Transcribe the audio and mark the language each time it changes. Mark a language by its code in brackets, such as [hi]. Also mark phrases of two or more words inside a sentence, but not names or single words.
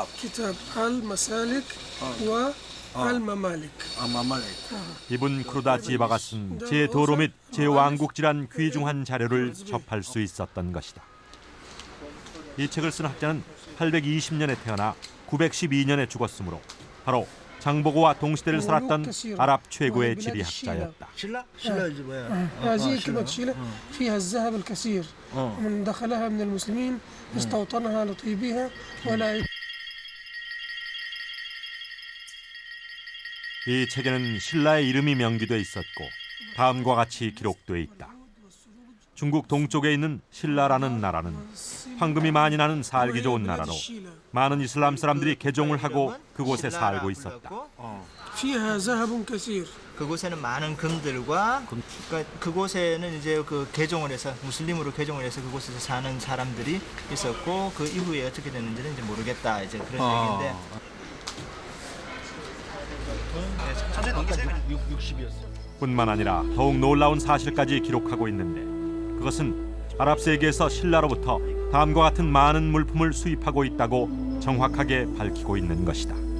[ar] كتاب المسالك والممالك [ko] 이분 크루다 지바가 쓴 제도로 및 제왕국지란 귀중한 자료를 접할 수 있었던 것이다. 이 책을 쓴 학자는 820년에 태어나 912년에 죽었으므로 바로 장보고와 동시대를 살았던 아랍 최고의 지리학자였다. [ar] هذه كلمة شيلة فيها الذهب الكثير ومن دخلها من المسلمين استوطنها لطيبها ولا [ko] 이 책에는 신라의 이름이 명기돼 있었고 다음과 같이 기록돼 있다. 중국 동쪽에 있는 신라라는 나라는 황금이 많이 나는 살기 좋은 나라로 많은 이슬람 사람들이 개종을 하고 그곳에 살고 있었다. [ar] فيها ذهب كثير. [ko] 그곳에는 많은 금들과 그러니까 그곳에는 이제 그 개종을 해서 무슬림으로 개종을 해서 그곳에서 사는 사람들이 있었고 그 이후에 어떻게 됐는지는 이제 모르겠다 이제 그런 얘기인데. 뿐만 아니라 더욱 놀라운 사실까지 기록하고 있는데 그것은 아랍 세계에서 신라로부터 다음과 같은 많은 물품을 수입하고 있다고 정확하게 밝히고 있는 것이다.